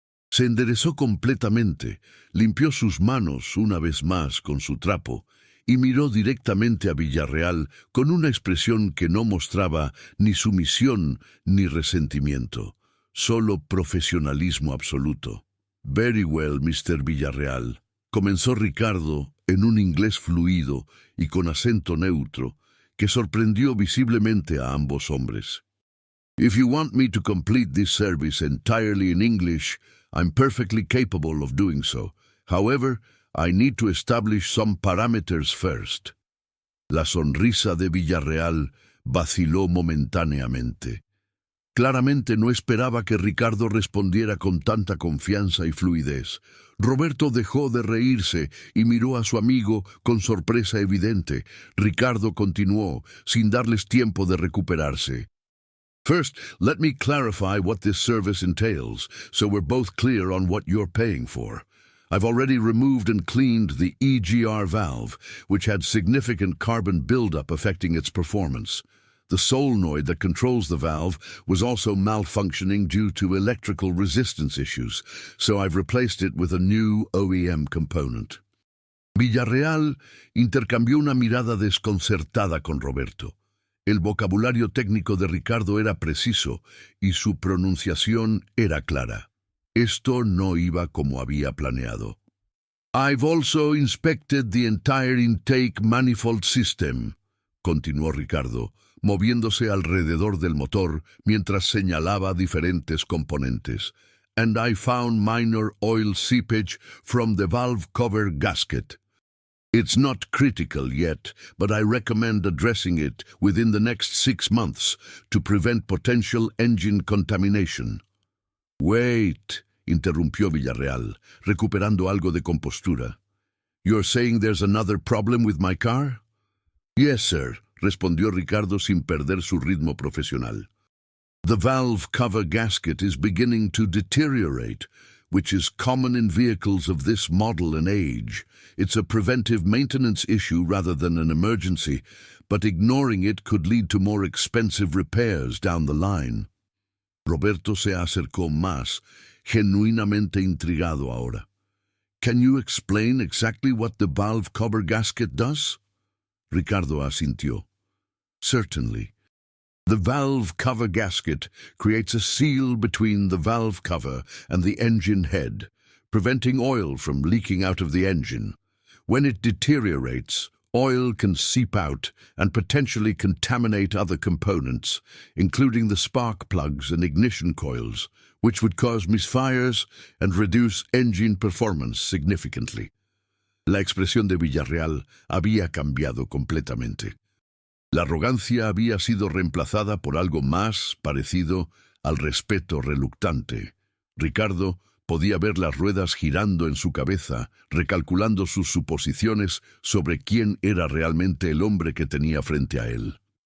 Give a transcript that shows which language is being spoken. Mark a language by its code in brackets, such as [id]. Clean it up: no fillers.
[es] Se enderezó completamente, limpió sus manos una vez más con su trapo y miró directamente a Villarreal con una expresión que no mostraba ni sumisión ni resentimiento, solo profesionalismo absoluto. [en] «Very well, Mr. Villarreal», [es] comenzó Ricardo en un inglés fluido y con acento neutro que sorprendió visiblemente a ambos hombres. [en] «If you want me to complete this service entirely in English, I'm perfectly capable of doing so. However, I need to establish some parameters first». [es] La sonrisa de Villarreal vaciló momentáneamente. Claramente no esperaba que Ricardo respondiera con tanta confianza y fluidez. Roberto dejó de reírse y miró a su amigo con sorpresa evidente. Ricardo continuó, sin darles tiempo de recuperarse. [en] «First, let me clarify what this service entails, so we're both clear on what you're paying for. I've already removed and cleaned the EGR valve, which had significant carbon buildup affecting its performance. The solenoid that controls the valve was also malfunctioning due to electrical resistance issues, so I've replaced it with a new OEM component». [es] Villarreal intercambió una mirada desconcertada con Roberto. El vocabulario técnico de Ricardo era preciso y su pronunciación era clara. Esto no iba como había planeado. [en] «I've also inspected the entire intake manifold system», [es] continuó Ricardo, moviéndose alrededor del motor mientras señalaba diferentes componentes. [en] «And I found minor oil seepage from the valve cover gasket. It's not critical yet, but I recommend addressing it within the next 6 months to prevent potential engine contamination». [es] «Wait», interrumpió Villarreal, recuperando algo de compostura. [en] «You're saying there's another problem with my car?» «Yes, sir», [es] respondió Ricardo sin perder su ritmo profesional. [en] «The valve cover gasket is beginning to deteriorate, which is common in vehicles of this model and age. It's a preventive maintenance issue rather than an emergency, but ignoring it could lead to more expensive repairs down the line». [es] Roberto se acercó más, genuinamente intrigado ahora. [en] «Can you explain exactly what the valve cover gasket does?» [es] Ricardo asintió. [en] Certainly. The valve cover gasket creates a seal between the valve cover and the engine head, preventing oil from leaking out of the engine. When it deteriorates, oil can seep out and potentially contaminate other components, including the spark plugs and ignition coils, which would cause misfires and reduce engine performance significantly. [es] La expresión de Villarreal había cambiado completamente. La arrogancia había sido reemplazada por algo más parecido al respeto reluctante. Ricardo podía ver las ruedas girando en su cabeza, recalculando sus suposiciones sobre quién era realmente el hombre que tenía frente a él.